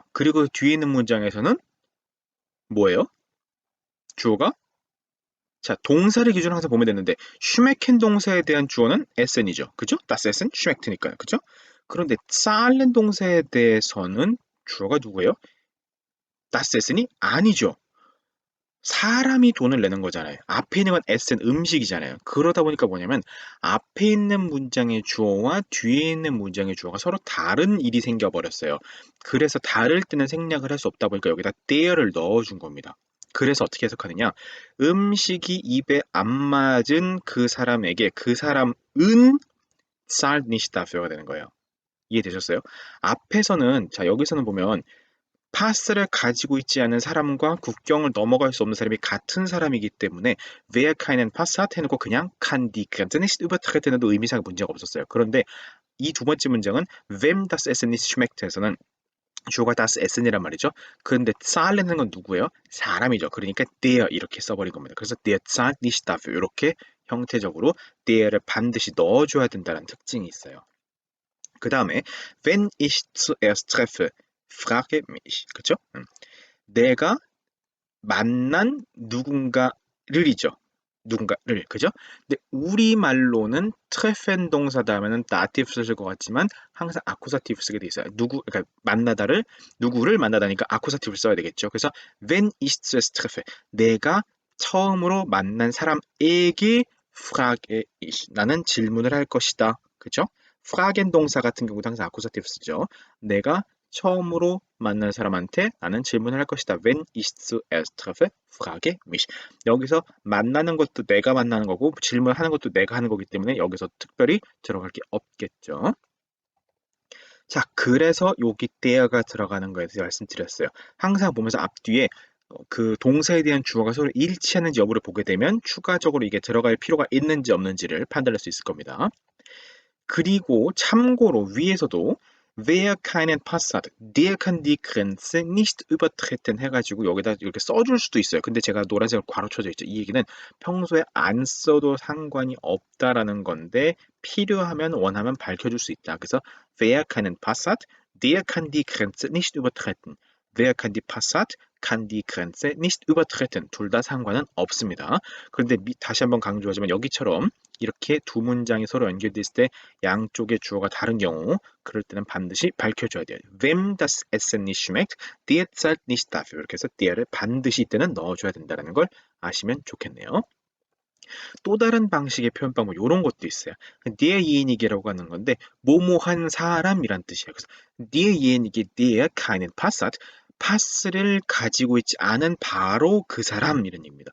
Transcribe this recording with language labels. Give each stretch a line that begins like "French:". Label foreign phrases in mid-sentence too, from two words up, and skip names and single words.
Korean: 그리고 뒤에 있는 문장에서는 뭐예요? 주어가 자, 동사를 기준으로 항상 보면 되는데 슈메켄 동사에 대한 주어는 에센이죠. 그죠?
German: das Essen schmeckt
Korean: 니까요. 그죠? 그런데 zahlen 동사에 대해서는 주어가 누구예요?
German: das Essen
Korean: 이 아니죠. 사람이 돈을 내는 거잖아요. 앞에 있는 건 에센 음식이잖아요. 그러다 보니까 뭐냐면 앞에 있는 문장의 주어와 뒤에 있는 문장의 주어가 서로 다른 일이 생겨버렸어요. 그래서 다를 때는 생략을 할 수 없다 보니까 여기다 there를 넣어준 겁니다. 그래서 어떻게 해석하느냐? 음식이 입에 안 맞은 그 사람에게 그 사람은
German: zahlt nicht dafür
Korean: 가 되는 거예요. 이해되셨어요? 앞에서는 자 여기서는 보면 파스를 가지고 있지 않은 사람과 국경을 넘어갈 수 없는 사람이 같은 사람이기 때문에
German: wer keinen Pass hat
Korean: 해놓고 그냥
German: kann die Grenze nicht übertreten
Korean: 해도 의미상 문제가 없었어요. 그런데 이 두 번째 문장은
German: wem das Essen nicht schmeckt
Korean: 에서는 주어가
German: das Essen
Korean: 이란 말이죠. 그런데 zahlen은 건 누구예요? 사람이죠. 그러니까 der 이렇게 써버린 겁니다. 그래서
German: der zahlt nicht dafür
Korean: 이렇게 형태적으로 der를 반드시 넣어줘야 된다는 특징이 있어요.
German: 그 다음에 wenn ich zuerst treffe, frage mich.
Korean: 그쵸? 내가 만난 누군가를이죠. 누군가를, 그죠? 근데 우리말로는 트레펜 동사 다음에는 다티브 쓸 것 같지만 항상 아쿠사티브 쓰게 돼 있어요. 그러니까 만나다를 누구를 만나다니까 아쿠사티브를 써야 되겠죠.
German: 그래서 wenn ich zuerst treffe,
Korean: 내가 처음으로 만난 사람에게
German: frage ich,
Korean: 나는 질문을 할 것이다. 그죠? fragen 동사 같은 경우도 항상 아쿠사티브 쓰죠. 내가 처음으로 만난 사람한테 나는 질문을 할 것이다.
German: Wenn ich zuerst treffe, frage mich.
Korean: 여기서 만나는 것도 내가 만나는 거고 질문하는 것도 내가 하는 거기 때문에 여기서 특별히 들어갈 게 없겠죠. 자, 그래서 여기 there가 들어가는 거에 대해서 말씀드렸어요. 항상 보면서 앞뒤에 그 동사에 대한 주어가 서로 일치하는지 여부를 보게 되면 추가적으로 이게 들어갈 필요가 있는지 없는지를 판단할 수 있을 겁니다. 그리고 참고로 위에서도
German: wer keinen Pass hat, der kann die Grenze nicht übertreten
Korean: 해가지고 여기다 이렇게 써줄 수도 있어요. 근데 제가 노란색으로 괄호 쳐져 있죠. 이 얘기는 평소에 안 써도 상관이 없다라는 건데 필요하면 원하면 밝혀줄 수 있다.
German: 그래서 wer keinen Pass hat, der kann die Grenze nicht übertreten. Wer kann die Pass hat, kann die Grenze nicht übertreten.
Korean: 둘 다 상관은 없습니다. 그런데 다시 한번 강조하지만 여기처럼 이렇게 두 문장이 서로 연결돼 있을 때 양쪽의 주어가 다른 경우 그럴 때는 반드시 밝혀줘야 돼요.
German: Wem das Essen nicht schmeckt, der zahlt nicht dafür.
Korean: 이렇게 해서 der를 반드시 이때는 넣어줘야 된다는 걸 아시면 좋겠네요. 또 다른 방식의 표현 방법 이런 것도 있어요. derjenig라고 하는 건데 뭐뭐한 사람이란 뜻이에요.
German: 그래서 derjenige, der keinen Pass hat,
Korean: 파스를 가지고 있지 않은 바로 그 사람 이런 얘기입니다.